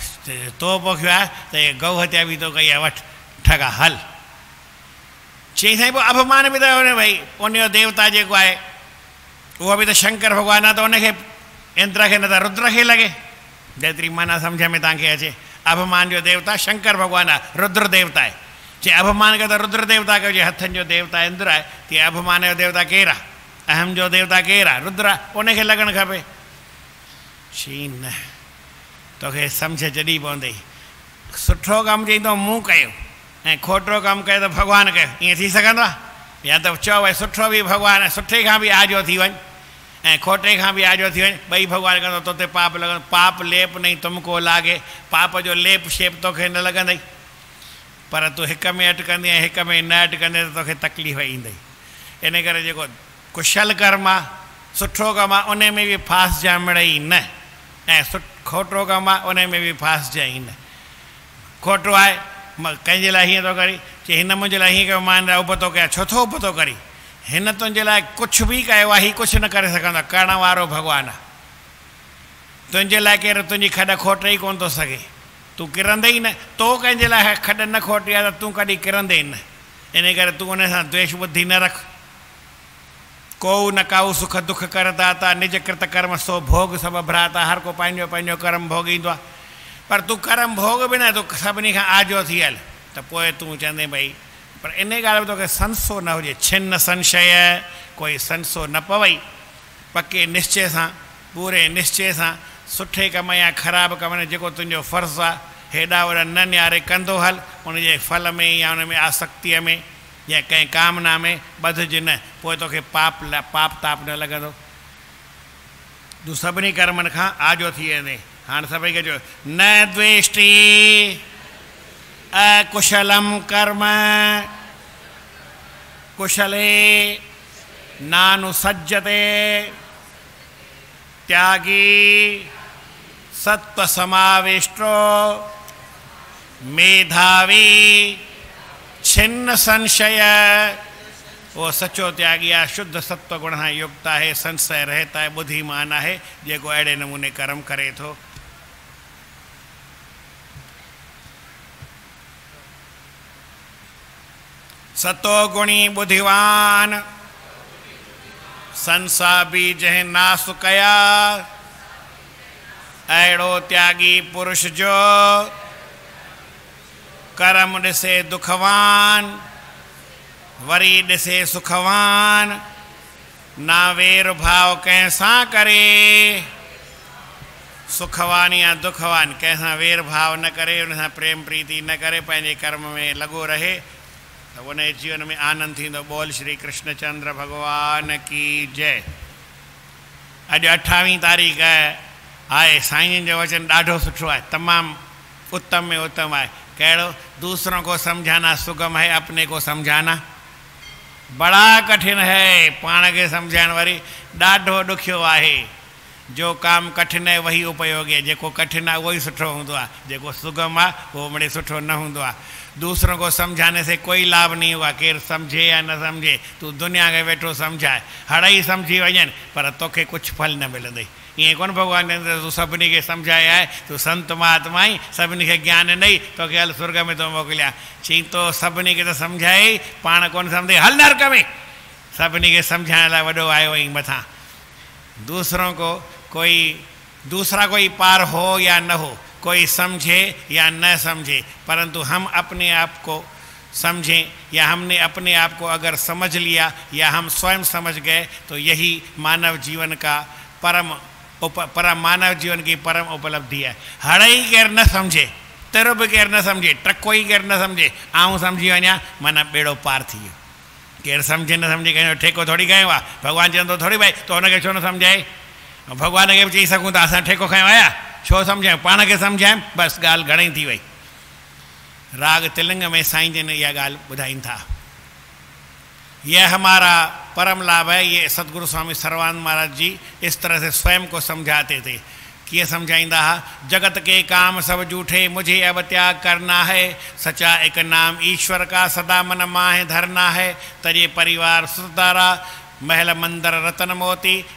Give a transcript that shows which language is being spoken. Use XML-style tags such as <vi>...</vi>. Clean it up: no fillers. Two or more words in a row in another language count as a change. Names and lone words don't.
<sd>तो पोखियो आहे त इहे गऊ हत्या बि तो कई आहे वठि ठगा हल। चई साईं पोइ अपमान बि त हुन भई उन जो देवता जेको आहे उहो बि त शंकर भॻवानु आहे त उनखे इंद्र खे न त रुद्र खे लॻे जेतिरी माना सम्झ में तव्हांखे अचे। अपमान जो देवता शंकर भॻवानु आहे रुद्र देवता आहे। चई अपमान खे त रुद्र देवता कयो जे हथनि जो देवता इंद्र आहे तीअं अपमान जो देवता केरु आहे अहम जो देवता केरु आहे रुद्र आहे उनखे लॻणु खपे। चई न तोखे सम्झ जॾहिं पवंदई सुठो कमु चईंदो मूं कयो ऐं खोटो कमु कयो त भॻवानु कयो ईअं थी सघंदो आहे। या त चओ भई सुठो बि भॻवानु सुठे खां बि आजो थी वञ ऐं खोटे खां बि आजो थी वञ ॿई भॻवानु कंदो तोते पाप लॻंदो।</sd> <hi>पाप लेप नहीं तुमको लागे</hi> <sd>पाप जो लेप शेप तोखे न लॻंदई पर तूं हिक में अटकंदी ऐं हिक में न अटकंदे त तोखे तकलीफ़ ईंदई। इन करे जेको कुशल कर्म आहे सुठो कमु आहे उन में बि फासजां मिड़ई न ऐं खोटो कमु आहे उन में बि फासजांइ न। खोटो आहे कंहिंजे लाइ हीअं थो करी चई हिन मुंहिंजे लाइ हीअं कयो मां हिन लाइ उब थो कयां छो थो उब थो करी हिन तुंहिंजे लाइ कुझु बि कयो आहे हीउ कुझु न करे सघंदो आहे करण वारो भॻवानु आहे। तुंहिंजे लाइ केरु तुंहिंजी खॾ खोटे ई कोन थो सघे तूं किरंदे ई न तो कंहिंजे लाइ खॾ न खोटी आहे त तूं कॾहिं किरंदे ई न। इन करे तूं उन सां द्वेष बुद्धि न रख।</sd> <hi>को न काऊ सुख दुख करता था निज कृत कर्म सो भोग सभु भ्राता</hi> <sd>हर को पंहिंजो पंहिंजो कर्म भोगींदो आहे पर तूं कर्म भोग बि न तूं सभिनी खां आजो थी हल त पोइ तूं चवंदे भई पर इन ॻाल्हि में तोखे संसो न हुजे छिन्न संशय कोई संसो न पवई पके निश्चय सां पूरे निश्चय सां सुठे कम या ख़राबु कम में जेको तुंहिंजो फ़र्ज़ु आहे हेॾा होॾा न नियारे कंदो हल उनजे फल में या उन में आसक्तीअ में या कंहिं कामना में ॿधिजे न पोइ तोखे पाप ताप न लॻंदो। तूं सभिनी कर्मनि खां आजो थी वेंदे। हाणे सभई खे चओ</sd> <sa>न द्वेष्टि अकुशलम कर्म कुशले नानुसज्जते त्यागी सत्व समाविष्टो मेधावी छिन्न संशय</sa> <sd>वो सचो त्यागी आहे शुद्ध सत्व गुण सां युक्त आहे</sd> <hi>संशय रहता है</hi> <sd>बुद्धिमान आहे जेको अहिड़े नमूने कर्म करे थो। सतो गुणी बुद्धिवान संसा भी जंहिं नास कया अहिड़ो त्यागी पुरुष जो कर्म ॾिसे दुखवान वरी ॾिसे सुखवान ना वेर भाव कंहिंसां करे सुखवान या दुखवान कंहिंसां वेर भाव न करे उन सां प्रेम प्रीति न करे पंहिंजे कर्म में लॻो रहे त उन जीवन में आनंद थींदो।</sd> <hi>बोल श्री कृष्णचंद्र भगवान की जय।</hi> <sd>अॼु 28 तारीख़ आहे साईं जो वचन ॾाढो सुठो आहे तमामु उत्तम में उत्तम आहे।</sd> <hi>कहिड़ो दूसरों को समझाना सुगम है अपने को समझाना बड़ा कठिन है।</hi> <sd>पाण खे सम्झाइण वरी ॾाढो ॾुखियो आहे।</sd> <hi>जो काम कठिन है वही उपयोगी है</hi> <sd>जेको कठिन आहे उहो ई सुठो हूंदो आहे जेको सुगम आहे उहो मिड़े सुठो न हूंदो आहे।</sd> <hi>दूसरों को समझाने से कोई लाभ नहीं हुआ</hi> <sd>केरु सम्झे या न सम्झे तूं दुनिया खे वेठो सम्झाए हड़ई सम्झी वञनि पर तोखे कुझु फल न मिलंदई। ईअं कोन भॻवानु चवंदो तूं सभिनी खे सम्झाए आहे तूं संत महात्मा आई सभिनी खे ज्ञान ॾेई तोखे हल स्वर्ग में थो मोकिलियां। चई तो सभिनी खे त सम्झाए पाण कोन सम्झे हल नरक में। सभिनी खे सम्झाइण लाइ वॾो आयो आई मथां।</sd> <hi>दूसरों को दूसरा कोई पार हो या न हो कोई समझे या न समझे परंतु हम अपने आप को समझें या हमने अपने आप को अगर समझ लिया या हम स्वयं समझ गए तो यही मानव जीवन का परम मानव जीवन की परम उपलब्धि है।</hi> <sd>हड़ई केर न समझे तेरो भी केर न समझे टको ही केर न समझे आऊं समझी वञा माना बेड़ो पार थी वियो। केर समझे न समझे कंहिंजो ठेको थोड़ी कयो आहे। भॻवानु चवंदो थोड़ी भाई तो हुनखे छो न सम्झाए। भॻवान खे बि चई सघूं था असां ठेको खयो आया छो सम्झायूं पाण खे सम्झायूं बसि ॻाल्हि घणई थी वई। राग तिलिंग में साईं जन इहा ॻाल्हि ॿुधाइनि था।</sd> <hi>यह हमारा परम लाभ है। ये सतगुरु स्वामी सर्वानंद महाराज जी इस तरह से स्वयं को समझाते थे</hi> <sd>किए समझाइंदा हा,</sd> <hi>जगत के काम सब झूठे मुझे अब त्याग करना है, सच्चा एक नाम ईश्वर का सदा मन माहे धरना है, तजे परिवार सुतारा महल मंदिर रतन मोती,</hi>